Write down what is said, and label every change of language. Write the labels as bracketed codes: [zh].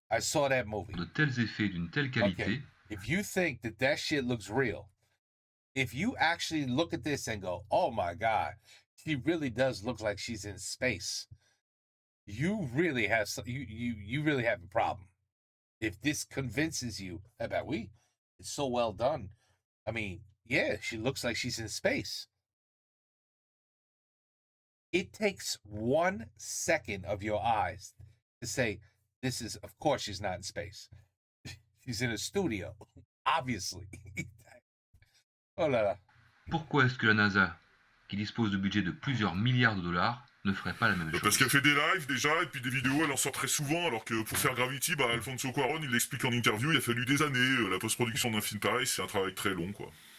[fr] De tels effets d'une telle qualité. [en] Okay. If you think that shit looks real, if you actually look at this and go, "Oh my God, she really does look like she's in space," you really have you really have a problem. If this convinces you, it's so well done. I mean, yeah, she looks like she's in space. It takes 1 second of your eyes to say, this is, of course, she's not in space. She's in a studio, obviously. [fr] Oh là là. Pourquoi est-ce que la NASA, qui dispose de budget de plusieurs milliards de dollars, ne ferait pas la même chose? Parce qu'elle fait des lives déjà, et puis des vidéos, elle en sort très souvent, alors que pour faire Gravity, Alfonso Cuarón, il l'explique en interview, il a fallu des années. La post-production d'un film pareil, c'est un travail très long, quoi.